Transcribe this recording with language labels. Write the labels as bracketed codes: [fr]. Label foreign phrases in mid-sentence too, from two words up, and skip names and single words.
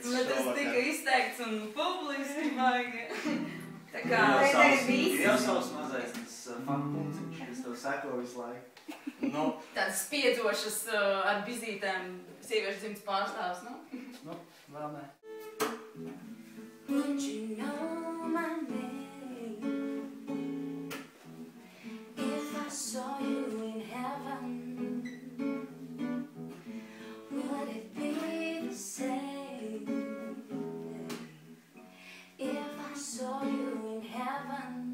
[lv] Bet tas šovakar. tika izteikts un publiski baigi. Tā kā... Ir jau savs mazais tas fanpunciņš, kas tev seko visu laiku. Nu, Tāds spiedzošas ar bizītēm sieviešu dzimtas pārstāvs, nu? nu, vēl nē. [en] Would you know my name if I saw you in heaven? Would it be the same if I saw you in heaven?